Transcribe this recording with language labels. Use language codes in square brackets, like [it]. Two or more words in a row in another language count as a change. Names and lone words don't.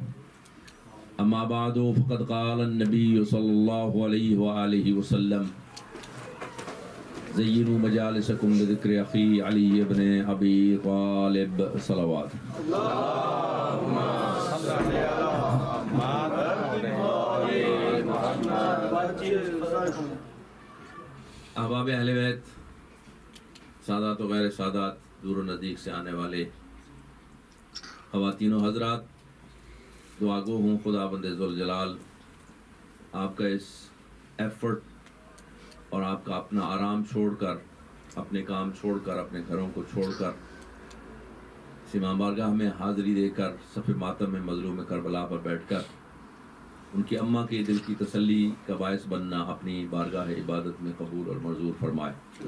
[ar] أما بعد، فقد قال النبي صلى الله عليه وآله وسلم: زينوا مجالسكم بذكر أخي علي بن أبي طالب. صلوات. اللهم صل على محمد [ur] احباب اہل بیت، سادات و غیر سادات، دور و نزدیک سے آنے والے خواتین و حضرات، دعا گو ہوں خدا بند ذوالجلال آپ کا اس ایفرٹ اور آپ کا اپنا آرام چھوڑ کر، اپنے کام چھوڑ کر، اپنے گھروں کو چھوڑ کر سیما بارگاہ میں حاضری دے کر صف ماتم میں مظلوم کربلا پر بیٹھ کر ان کی اماں کے دل کی تسلی کا باعث بننا اپنی بارگاہ عبادت میں قبول اور منظور فرمائے.